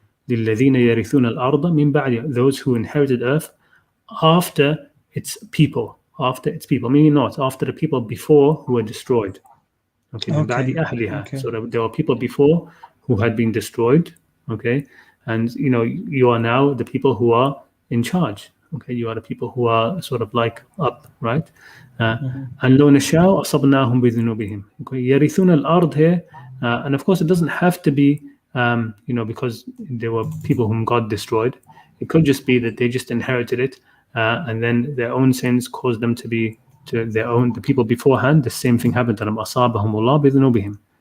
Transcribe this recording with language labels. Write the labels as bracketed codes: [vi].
[ar] لِلَّذِينَ يَرِثُونَ الْأَرْضَ مِنْ بَعْدِ, [en] those who inherited earth after its people, meaning not after the people before who were destroyed. Okay, so there were people before who had been destroyed. Okay, and you are now the people who are in charge. Okay, you are the people who are sort of like up, right? [ar] And لو نشاء أصبناهم بذنوبهم. [en] Okay, [ar] يرثون الأرض [en] here, and of course it doesn't have to be because there were people whom God destroyed. It could just be that they just inherited it, and then their own sins caused them to be the people beforehand. The same thing happened to them. [ar] أصابهم الله بذنوبهم.